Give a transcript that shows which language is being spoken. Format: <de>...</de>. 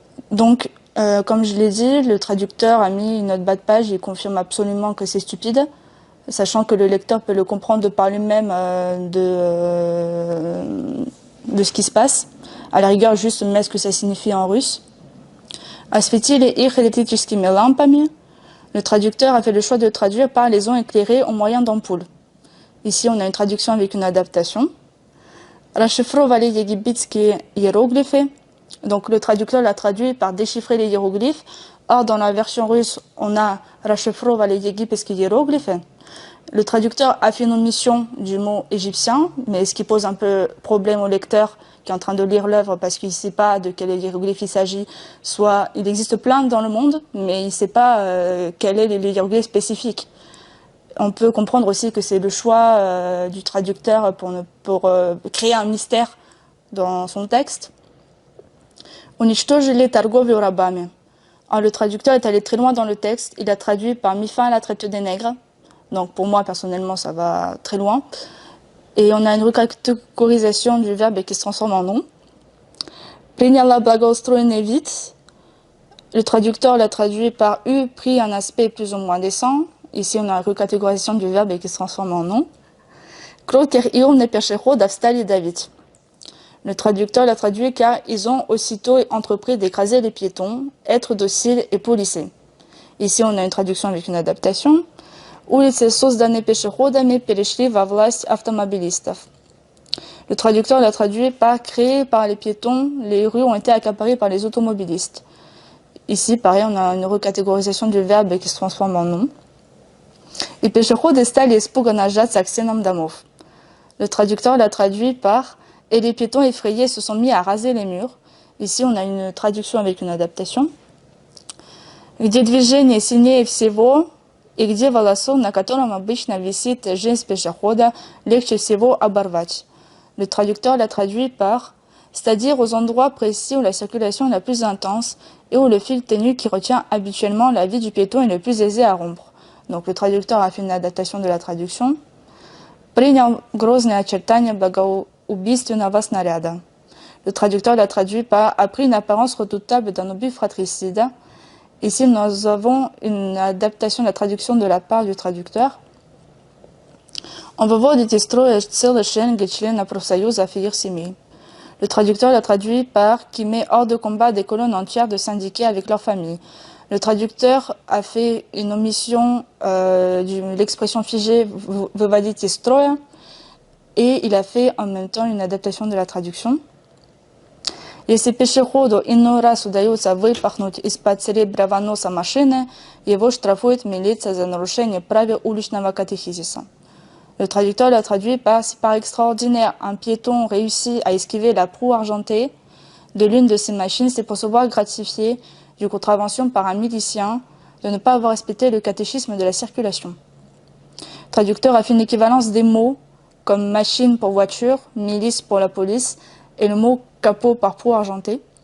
<fr>Donc, comme je l'ai dit, le traducteur a mis une note bas de page, il confirme absolument que c'est stupide, sachant que le lecteur peut le comprendre de par lui-même de ce qui se passe. À la rigueur, juste met ce que ça signifie en russe.</fr> <ru>Осветили их электрическими лампами.</ru> <fr>Le traducteur a fait le choix de traduire par les ont éclairés au moyen d'ampoules. Ici, on a une traduction avec une adaptation.</fr> <ru>Расшифровали египетские иероглифы.</ru> <fr>Donc, le traducteur l'a traduit par déchiffrer les hiéroglyphes. Or, dans la version russe, on a</fr> <ru>расшифровали египетские иероглифы.</ru> <fr>Le traducteur a fait une omission du mot égyptien, mais ce qui pose un peu problème au lecteur qui est en train de lire l'œuvre parce qu'il ne sait pas de quel hiéroglyphe il s'agit. Soit il existe plein dans le monde, mais il ne sait pas quel est l'hiéroglyphe spécifique. On peut comprendre aussi que c'est le choix du traducteur pour créer un mystère dans son texte.</fr> <ru>Уничтожили торговлю рабами.</ru> <fr>Alors, le traducteur est allé très loin dans le texte. Il a traduit par mis fin à la traite des nègres. Donc pour moi, personnellement, ça va très loin. Et on a une recatégorisation du verbe qui se transforme en nom.</fr> <ru>Приняла благоустроенный вид.</ru> <fr>Le traducteur l'a traduit par eu pris un aspect plus ou moins décent. Ici, on a une recatégorisation du verbe qui se transforme en nom.</fr> <ru>Кротер и умный пешеход встали давить.</ru> <fr>Le traducteur l'a traduit car ils ont aussitôt entrepris d'écraser les piétons, être dociles et polissés. Ici, on a une traduction avec une adaptation.</fr> <ru>Улицы, созданы пешеходами, перешли во власть автомобилистов.</ru> <fr>Le traducteur l'a traduit par créé par les piétons, les rues ont été accaparées par les automobilistes. Ici, pareil, on a une recatégorisation du verbe qui se transforme en nom.</fr> <ru>И пешеходы стали испуганно жаться к стенам домов.</ru> <fr>Le traducteur l'a traduit par et les piétons effrayés se sont mis à raser les murs. Ici, on a une traduction avec une adaptation.</fr> <ru>Где движение сильнее всего и где волосок, на котором обычно висит жизнь пешехода, легче всего оборвать.</ru> <fr>Le traducteur l'a traduit par c'est-à-dire aux endroits précis où la circulation est la plus intense et où le fil ténu qui retient habituellement la vie du piéton est le plus aisé à rompre. Donc le traducteur a fait une adaptation de la traduction.</fr> <ru>Принял грозные очертания богоубийственного снаряда.</ru> <fr>Le traducteur l'a traduit par « a pris une apparence redoutable d'un obus fratricide ». Ici, nous avons une adaptation de la traduction de la part du traducteur.</fr> <ru>On выводит из строя целый шеренги членов профсоюзов и их семей.</ru> <fr>Le traducteur l'a traduit par « qui met hors de combat des colonnes entières de syndiqués avec leurs familles ». Le traducteur a fait une omission de l'expression figée «</fr> <ru>выводить из строя</ru> <fr>» et il a fait en même temps une adaptation de la traduction.</fr> <ru>Если пешеходу иной раз удается выпахнуть из-под серебряного носа машины, его штрафует милиция за нарушение правил уличного катехизиса.</ru> <fr>Le traducteur l'a traduit par « si par extraordinaire un piéton réussit à esquiver la proue argentée de l'une de ses machines, c'est pour se voir gratifié d'une contravention par un milicien de ne pas avoir respecté le catéchisme de la circulation. Le traducteur a fait une équivalence des mots comme machine pour voiture, milice pour la police et le mot capot par proue argentée.</fr>